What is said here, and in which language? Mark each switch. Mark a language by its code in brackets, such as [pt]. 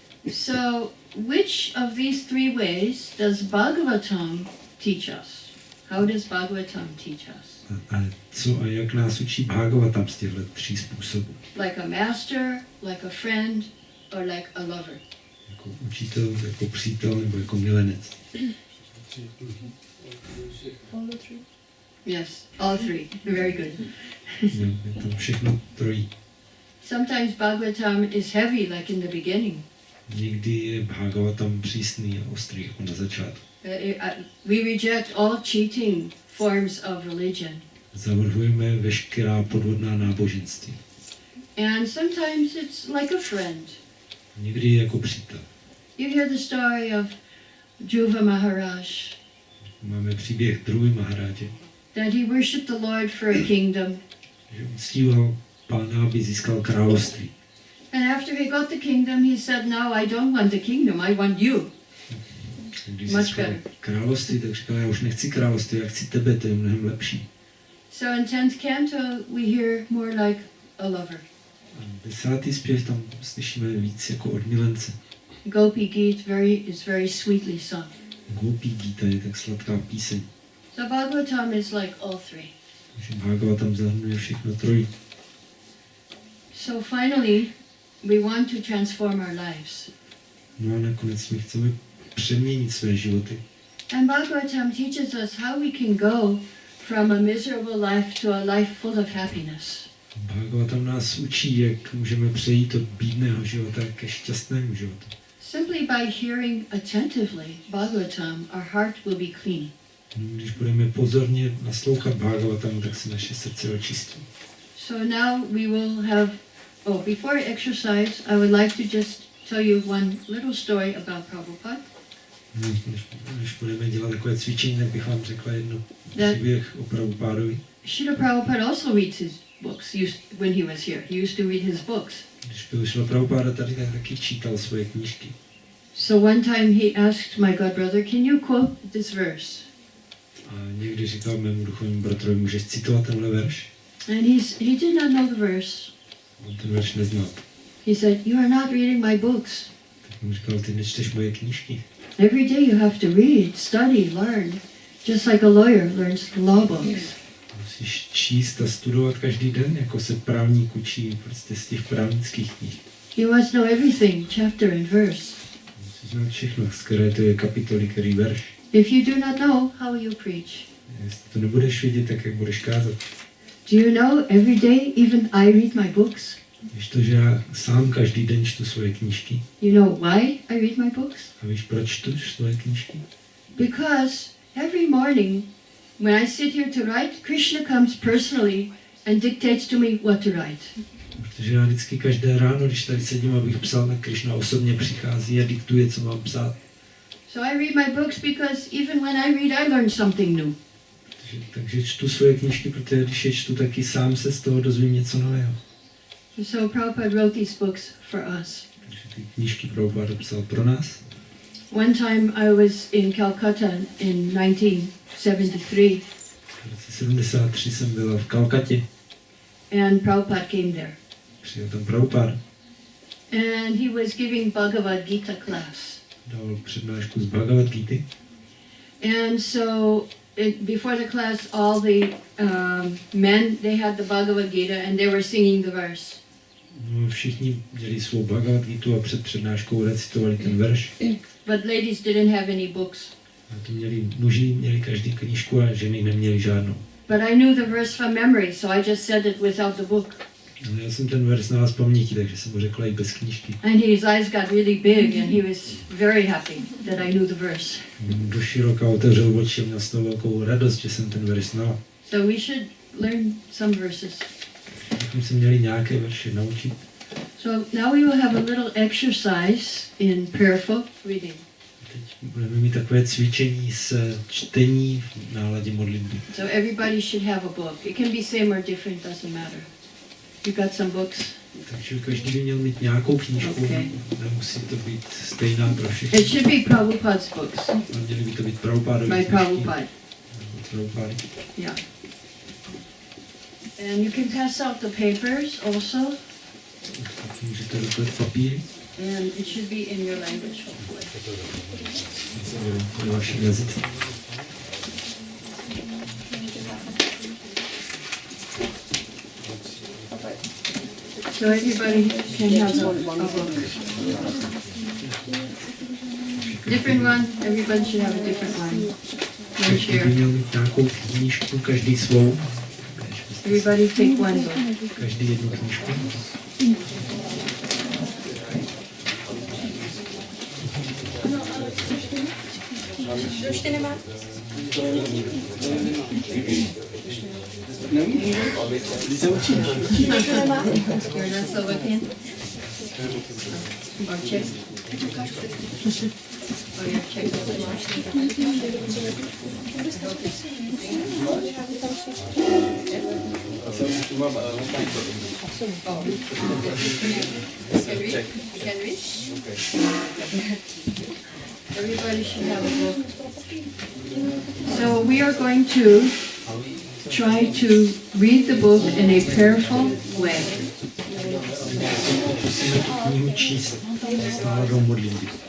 [en] So, which of these 3 ways does Bhagavatam teach us? How does Bhagavatam teach us? [cs] A co a jak nás učí Bhagavatam z těchto 3 způsobů? [en] Like a master, like a friend, or like a lover? [cs] Jako učitel, jako přítel nebo jako milenec? [en] All the 3. Yes, all 3. Very good. [cs] Je to všechno trojí. [en] Sometimes Bhagavatam is heavy, like in the beginning. [cs] Někdy je Bhagavatam přísný a ostrý, jako na začátku. [en] We reject all cheating forms of religion. [cs] Zavrhujeme veškerá podvodná náboženství. [en] And sometimes it's like a friend. [cs] Někdy je jako přítel. [en] You hear the story of Dhruva Maharaj, [cs] Máme příběh Dhruvy Maharáže, [en] that he worshipped the Lord for a kingdom. [cs] že uctíval Pána, aby získal království. [en] And after he got the kingdom, he said, no, I don't want the kingdom, I want you. [cs] Když [en] Much [cs] získal [en] better. [cs] království, tak říkal, já už nechci království, já chci tebe, to je mnohem lepší. [en] So in 10th canto, we hear more like a lover. [cs] A 10. zpěv tam slyšíme víc jako od milence. [en] Gopi Geet is very sweetly sung. [cs] Gopí-gita je tak sladká píseň. [en] So Bhagavatam is like all 3. [cs] Takže Bhagavatam zahrnuje všechno trojí. [en] So finally, we want to transform our lives. [cs] No a nakonec my chceme přeměnit své životy. [en] And Bhagavatam teaches us how we can go from a miserable life to a life full of happiness. [cs] Bhagavatam nás učí, jak můžeme přejít od bídného života ke šťastnému životu. [en] Simply by hearing attentively Bhagavatam, our heart will be clean. [cs] Když budeme pozorně naslouchat Bhagavatamu, tak se naše srdce očistí. [en] So now we will have, before exercise, I would like to just tell you one little story about Prabhupada. [cs] Když budeme dělat takové cvičení, tak bych vám řekla jedno příběh o Prabhupádovi. [en] Srila Prabhupada also reads his books when he was here. He used to read his books. [cs] Když byl Srila Prabhupáda tady, tak taky čítal svoje knížky. [en] So one time he asked my godbrother, can you quote this verse? [cs] A někdy říkal mému duchovnímu bratrovi, můžeš citovat tenhle verš? [en] And he did not know the verse. [cs] On ten verš neznal. [en] He said, you are not reading my books. [cs] Tak mu říkal, ty nečteš moje knížky. [en] Every day you have to read, study, learn, just like a lawyer learns the law books. [cs] Musíš číst a studovat každý den, jako se právník učí prostě z těch právnických knih. [en] You must know everything, chapter and verse. [cs] Musíš znát všechno, z které to je kapitoly, který verš. [en] If you do not know, how will you preach? [cs] Jestli to nebudeš vědět, tak jak budeš kázat. [en] Do you know every day even I read my books? [cs] Víš to, že já sám každý den čtu svoje knížky. [en] You know why I read my books? [cs] A víš, proč čtu svoje knížky? [en] Because every morning when I sit here to write, Krishna comes personally and dictates to me what to write. [cs] Protože já vždycky každé ráno, když tady sedím, abych psal, tak Krishna osobně přichází a diktuje, co mám psát. [en] So I read my books because even when I read, I learn something new. [cs] Takže čtu svoje knížky, protože když je čtu, taky sám se z toho dozvím něco nového. [en] So Prabhupada wrote these books for us. [cs] Takže ty knížky Prabhupada psal pro nás. [en] One time I was in Calcutta in 1973. [cs] V roce 73 jsem byl v Kalkatě. [en] And Prabhupada came there. [cs] Přijel tam Prabhupada. [en] And he was giving Bhagavad-gita class. [cs] Dal přednášku z Bhagavad-gity. [en] And so before the class, all the men, they had the Bhagavad-gita and they were singing the verse. [cs] No, všichni měli svou Bhagavad-gitu a před přednáškou recitovali ten verš. [en] But ladies didn't have any books. [cs] A to muži měli každý knížku a ženy neměli žádnou. [en] But I knew the verse from memory, so I just said it without the book. [cs] No, já jsem ten verš znal z paměti, takže jsem mu řekla i bez knížky. [en] And his eyes got really big and he was very happy that I knew the verse. [cs] Do široka otevřel oči a měl z toho velkou radost, že jsem ten verš znal. [en] So we should learn some verses. [cs] Bychom se měli nějaké verše naučit. [en] So now we will have a little exercise in prayerful reading. [cs] Teď budeme mít takové cvičení s čtení v náladě modlitby. [en] So everybody should have a book. It can be same or different, doesn't matter. You got some books? [cs] Takže každý by měl mít nějakou knížku, [en] Okay. [cs] nemusí to být stejná pro všechny. [en] It should be Prabhupada's books. [cs] A měly by to být Prabhupádové [en] By [cs] knížky. [en] Prabhupada. [cs] Prabhupády. [en] Yeah. And you can pass out the papers also. [cs] Tak můžete dostat papíry. [en] And it should be in your language, hopefully. [cs] Ve vašem jazyce. [en] So everybody can have a book. Different one, everybody should have a different one. One [cs] Každý by [en] share. [cs] měl mít nějakou knížku, každý svou. [en] Everybody take one book. [cs] Každý jednu knížku. [en] You're not Slovakian? Or Czech? Oh, you're Czech. Can read? Can read? Everybody should have a book. So we are going to try to read the book in a prayerful way. [cs] Musíme tu knihu číst s náladou modlitby.